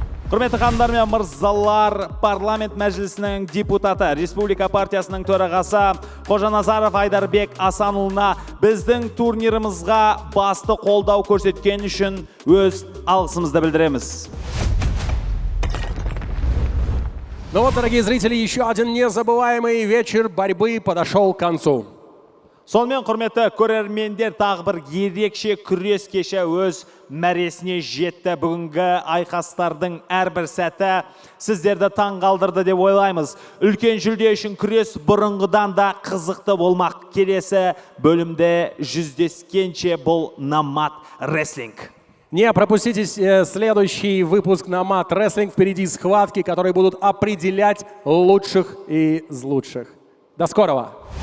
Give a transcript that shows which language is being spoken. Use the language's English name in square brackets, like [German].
[Kazakh] Құрметті ханымдар мен мырзалар, парламент мәжілісінің депутаты, Республика партиясының төрағасы Қожаназаров Айдарбек Асанұлына біздің турнирімізға басты қолдау көрсеткен үшін өз алғысымызды білдіреміз. [Russian] Ну вот, дорогие зрители, еще один незабываемый вечер борьбы подошел к концу. [Kazakh] Сонымен құрметті көрермендер, тағы бір ерекше күрес кеші өз мәресіне жетті. Бүгінгі айқастардың әрбір сәті сіздерді таңғалдырды деп ойлаймыз. Үлкен жүлде үшін күрес бұрынғыдан да қызықты болмақ. Келесі бөлімде жүздескенше бұл Номад рестлинг. [Russian] Не пропустите следующий выпуск Номад рестлинг. Впереди схватки, которые будут определять лучших из лучших. До скорого!